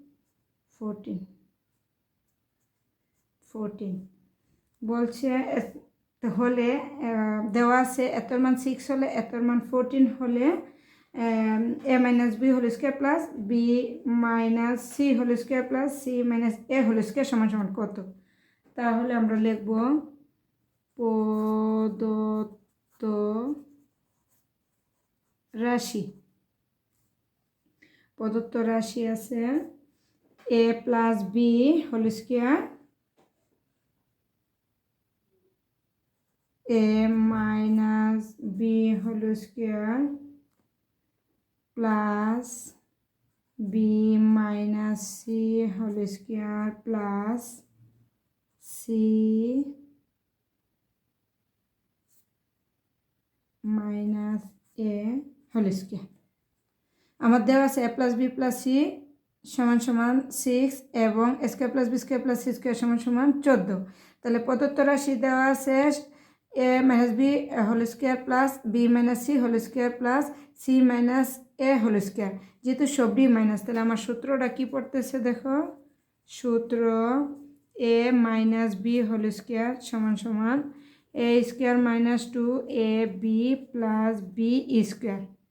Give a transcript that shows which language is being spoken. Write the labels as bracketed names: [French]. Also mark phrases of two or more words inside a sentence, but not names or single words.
[Bangla] 14 বলছে হলে দেওয়া আছে এতর মান 6 হলে এতর মান 14 হলে [English] a minus b whole square plus b minus c whole square plus c minus a whole square [Bangla] সমান সমান কত। তাহলে আমরা লিখব প্রদত্ত রাশি আছে [English] a plus b whole square, a minus b whole square plus b minus c whole square plus c minus a whole square। [Bangla] আমার দেওয়া আছে [English] a plus b plus c [Bangla] সমান সমান 6 এবং [English] a square plus b square plus c square [Bangla] সমান সমান 14। তাহলে প্রদত্ত রাশি দেওয়া আছে [English] a minus b whole square plus b minus c whole square plus c minus a whole square, [Bangla] যেহেতু সবটি মাইনাস তাহলে আমার সূত্রটা কি পড়তেছে দেখো, সূত্র [English] a minus b whole square [Bangla] সমান সমান [English] a square minus 2ab plus b square.